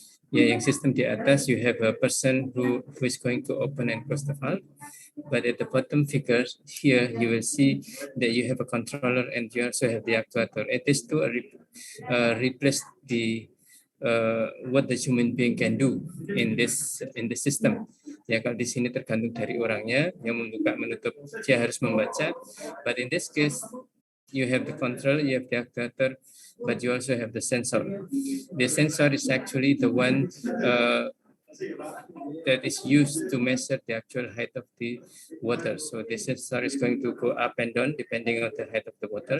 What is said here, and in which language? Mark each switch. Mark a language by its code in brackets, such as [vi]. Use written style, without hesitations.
[en] Yeah, yang system di atas, you have a person who is going to open and close the valve. But at the bottom figure here, you will see that you have a controller and you also have the actuator. It is to replace the what the human being can do in this system. [id] Ya, kalau di sini tergantung dari orangnya yang membuka menutup, dia harus membaca. [en] But in this case, you have the control, you have the actuator, but you also have the sensor. The sensor is actually the one that is used to measure the actual height of the water. So the sensor is going to go up and down depending on the height of the water.